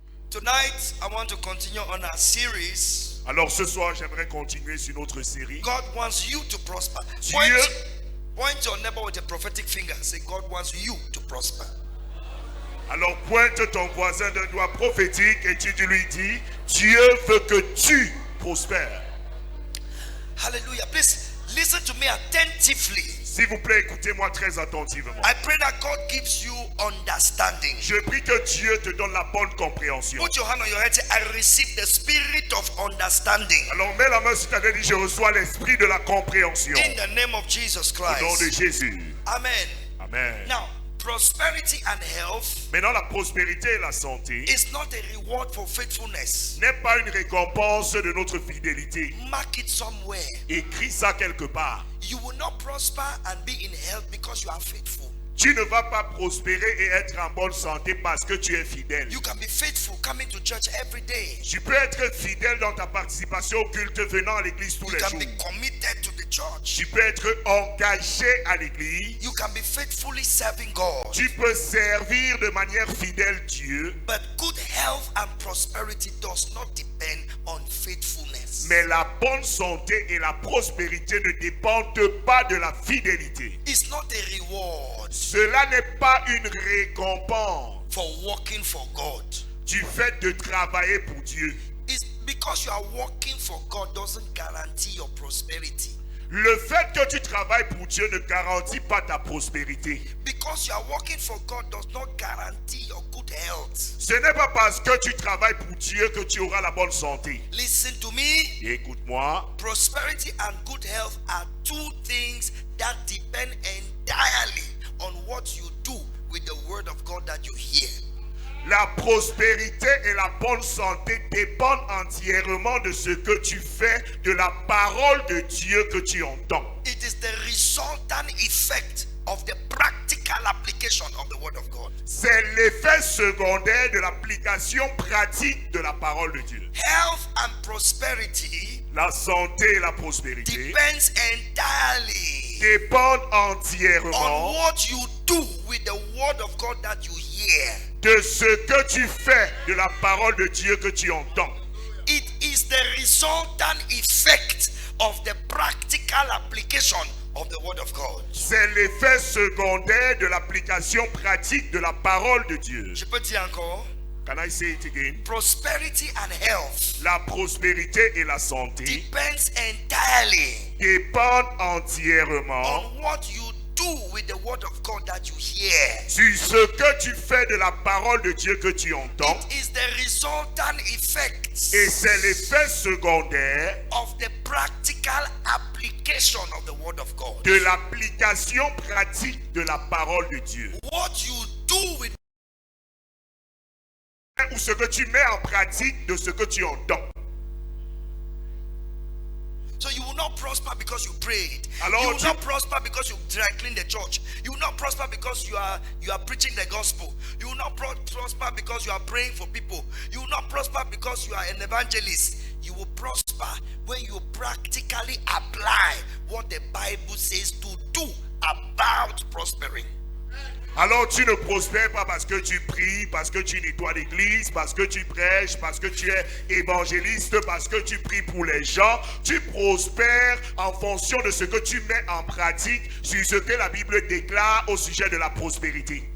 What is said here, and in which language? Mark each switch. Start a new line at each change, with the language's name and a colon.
English: Tonight, I want to continue on our series.
French: Alors ce soir, j'aimerais continuer sur notre série.
English: God wants you to prosper. Point your neighbor with a prophetic finger. Say, God wants you to prosper.
French: Alors pointe ton voisin d'un doigt prophétique et tu lui dis, Dieu veut que tu prospères.
English: Hallelujah. Please listen to me attentively.
French: S'il vous plaît, écoutez-moi très attentivement.
English: I pray that God gives you understanding.
French: Je prie que Dieu te donne la bonne compréhension.
English: Put your hand on your head. Say, I receive the spirit of understanding.
French: Alors mets la main sur ta tête et dis, je reçois l'esprit de la compréhension.
English: In the name of Jesus Christ.
French: Au nom de Jésus.
English: Amen.
French: Amen.
English: Now, prosperity and health
French: Maintenant, la prospérité et la santé
English: is not a reward for faithfulness.
French: n'est pas une récompense de notre fidélité.
English: Mark it somewhere.
French: Écris ça quelque part.
English: You will not prosper and be in health because you are faithful.
French: Tu ne vas pas prospérer et être en bonne santé parce que tu es fidèle.
English: You can be faithful coming to church every day.
French: Tu peux être fidèle dans ta participation au culte venant à l'église tous
English: You
French: les
English: can
French: jours.
English: be committed to the church.
French: Tu peux être engagé à l'église.
English: You can be faithfully serving God.
French: Tu peux servir de manière fidèle Dieu.
English: But good health and prosperity does not depend on faithfulness.
French: Mais la bonne santé et la prospérité ne dépendent pas de la fidélité.
English: It's not a reward
French: Cela n'est pas une récompense
English: for working for God.
French: du fait de travailler pour Dieu.
English: It's because you are working for God doesn't guarantee your prosperity.
French: Le fait que tu travailles pour Dieu ne garantit pas ta prospérité.
English: Because you are working for God does not guarantee your good health.
French: Ce n'est pas parce que tu travailles pour Dieu que tu auras la bonne santé.
English: Listen to me.
French: Écoute-moi.
English: Prosperity and good health are two things that depend entirely on what you do with the word of God that you hear.
French: La prospérité et la bonne santé dépendent entièrement de ce que tu fais, de la parole de Dieu que tu entends.
English: It is the resultant effect of the practical application of the word of God.
French: C'est l'effet secondaire de l'application pratique de la parole de Dieu.
English: Health and prosperity
French: La santé et la prospérité
English: depends entirely
French: dépendent
English: on
French: entièrement
English: what you do with the word of God that you hear.
French: de ce que tu fais, de la parole de Dieu que tu entends.
English: It is the resultant effect of the practical application of the word of God.
French: C'est l'effet secondaire de l'application pratique de la parole de Dieu. Je peux dire encore.
English: Can I say it again? Prosperity and health
French: La prospérité et la santé
English: depends entirely
French: dépendent entièrement
English: on what you do with the word of God that you hear.
French: sur ce que tu fais de la parole de Dieu que tu entends.
English: It is the resultant effect
French: Et c'est l'effet secondaire
English: of the practical application of the word of God.
French: de l'application pratique de la parole de Dieu.
English: What you do with
French: Ou ce que tu mets en pratique de ce que tu entends.
English: So you will not prosper because you prayed.
French: Alors,
English: You will not prosper because you dry clean the church. You will not prosper because you are preaching the gospel. You will not prosper because you are praying for people. You will not prosper because you are an evangelist. You will prosper when you practically apply what the Bible says to do about prospering.
French: Alors tu ne prospères pas parce que tu pries, parce que tu nettoies l'église, parce que tu prêches, parce que tu es évangéliste, parce que tu pries pour les gens. Tu prospères en fonction de ce que tu mets en pratique sur ce que la Bible déclare au sujet de la prospérité.